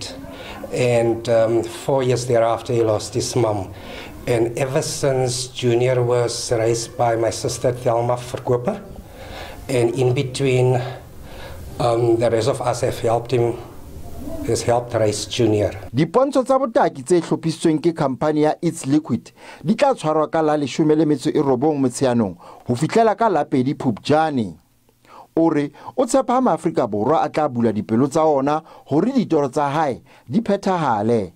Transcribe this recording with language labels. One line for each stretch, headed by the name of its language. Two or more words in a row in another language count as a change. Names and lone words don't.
English: And 4 years thereafter, he lost his mom. And ever since, Junior was raised by my sister Thelma Verkoper. And in between, the rest of us have helped him. Has helped raise Junior.
Southern Sotho: Dipontshong tsa botaki tse hlophisitsweng ke company ya It's Liquid di tla tshwarwa ka la 19 Motsheanong ho fihlela ka la 2 Phupjane. Ore o tshepa Maafrika Borwa a tla bula dipelo tsa ona hore ditoro tsa hae di phethahale.